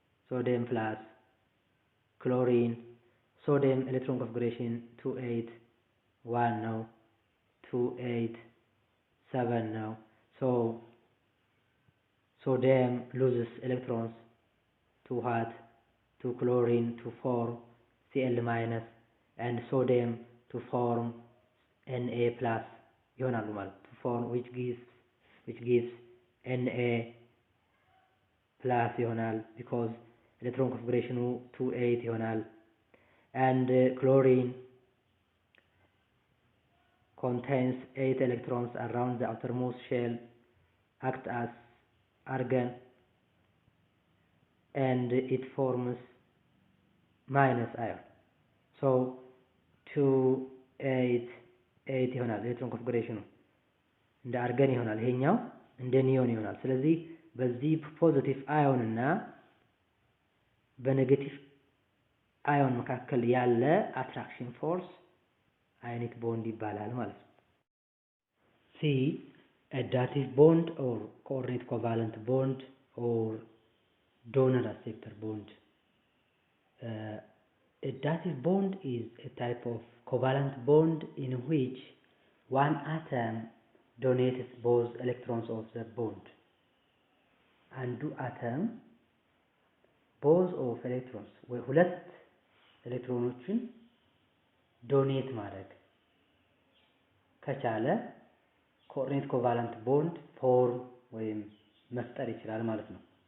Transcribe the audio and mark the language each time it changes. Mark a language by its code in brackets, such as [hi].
[am] ሶዲየም ፕላስ ክሎሪን ሶዲየም ኤሌክትሮን ኮንፊግሬሽን 281 ነው፣ 287 ነው። [en] so sodium loses electrons to what? to chlorine to form Cl minus and sodium to form Na plus ይሆናሉ ማለት to form which gives Na plus ይሆናል because electron configuration 28 ይሆናል. And chlorine contains 8 electrons around the outermost shell, act as argon, and it forms minus ion. [am] So 288 ይሆናል electron configuration እንደ አርገን ይሆናል፣ ይሄኛው እንደ ኒዮን ይሆናል። ስለዚህ በዚህ ፖዚቲቭ አዮን እና በኔጌቲቭ አዮን መካከል ያለ አትራክሽን ፎርስ አዮኒክ ቦንድ ይባላል ማለት ነው። [en] C additive bond or coordinate covalent bond or donor acceptor bond. Additive bond is a type of covalent bond in which one atom donates both electrons of the bond. [am] አንዱ አተም both of electrons ወይ ሁለት ኤሌክትሮኖችን ዶኔት ማድረግ ከቻለ ኮኦርዲኔት ኮቫለንት ቦንድ ፎርም ወይም መፍጠር ይችላል ማለት ነው።